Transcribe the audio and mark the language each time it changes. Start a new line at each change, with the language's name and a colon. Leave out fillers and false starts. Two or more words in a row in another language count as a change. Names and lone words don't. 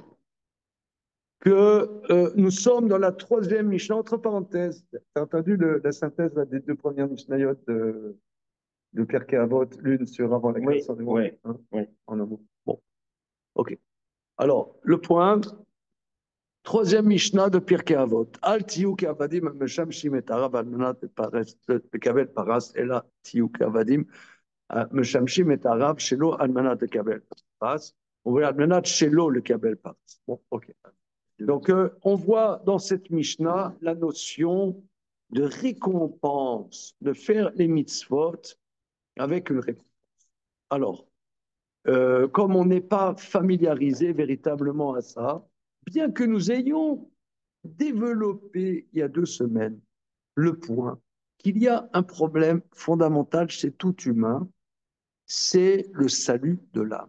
French: Que nous sommes dans la troisième Mishnah, entre parenthèses. Tu as entendu la synthèse là, des deux premières Mishnayot de Pirkei Avot, l'une sur avant la Oui, création du monde, oui, hein, oui. en un mot. Bon, ok. Alors, le point, troisième Mishnah de Pirkei Avot.
Hebrew: אל תהיו כעבדים משמשים את הרב על מנת לקבל פרס, אלא תהיו כעבדים משמשים את הרב שלו על מנת לקבל פרס, ועל מנת שלא לקבל פרס.
French: Bon, ok. Donc, on voit dans cette Mishnah la notion de récompense, de faire les mitzvot avec une récompense. Alors, comme on n'est pas familiarisé véritablement à ça, bien que nous ayons développé il y a 2 semaines le point qu'il y a un problème fondamental chez tout humain, c'est le salut de l'âme.